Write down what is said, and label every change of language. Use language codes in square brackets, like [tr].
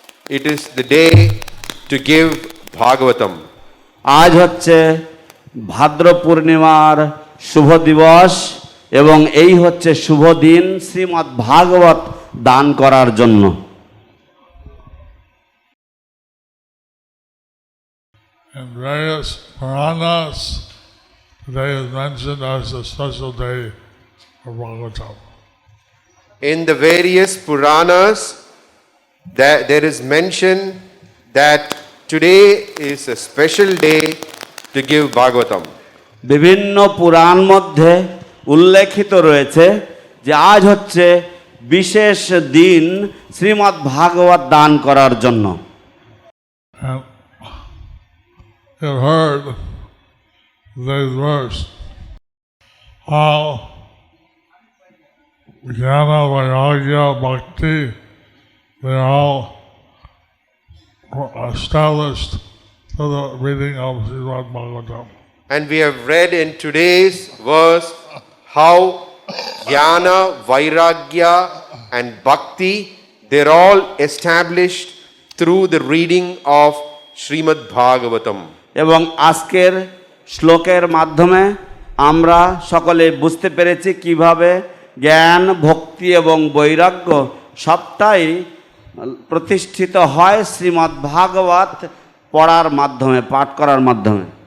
[en] It is the day to give Bhagavatam. [bn] আজ হচ্ছে ভাদ্র পূর্ণিমার শুভ দিবস এবং এই হচ্ছে শুভ দিন শ্রীমদ্ ভাগবত দান করার জন্য। [en] In various Puranas, today is mentioned as a special day for Bhagavatam. In the various Puranas, there is mention that today is a special day to give Bhagavatam. [bn] বিভিন্ন পুরাণ মধ্যে উল্লেখিত রয়েছে যে আজ হচ্ছে বিশেষ দিন শ্রীমদ্ ভাগবত দান করার জন্য। [en] You've heard today's verse, how Jnana, Vairagya, Bhakti, they're all established through the reading of Śrīmad-Bhāgavatam. And we have read in today's verse how Jnana, Vairagya and Bhakti, they're all established through the reading of Śrīmad-Bhāgavatam. [bn] এবং আজকের শ্লোকের মাধ্যমে আমরা সকলে বুঝতে পেরেছি কিভাবে জ্ঞান, ভক্তি এবং বৈরাগ্য সবটাই প্রতিষ্ঠিত হয় শ্রীমদ্ ভাগবত পড়ার মাধ্যমে, পাঠ করার মাধ্যমে।